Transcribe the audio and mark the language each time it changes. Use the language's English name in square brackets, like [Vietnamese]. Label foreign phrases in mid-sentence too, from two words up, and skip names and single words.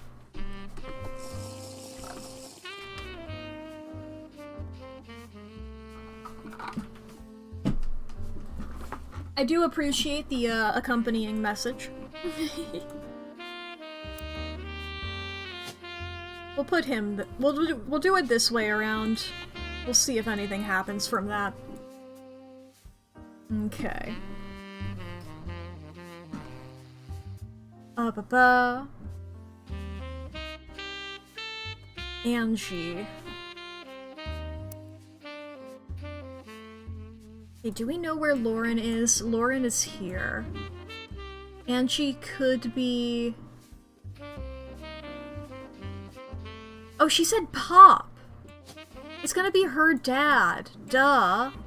[English] I do appreciate the accompanying message. We'll put him. We'll do it this way around. We'll see if anything happens from that. Okay. Ba-ba. Angie. Hey, do we know where Lauren is? Lauren is here. Angie could be... Oh, she said Pop! It's gonna be her dad. Duh.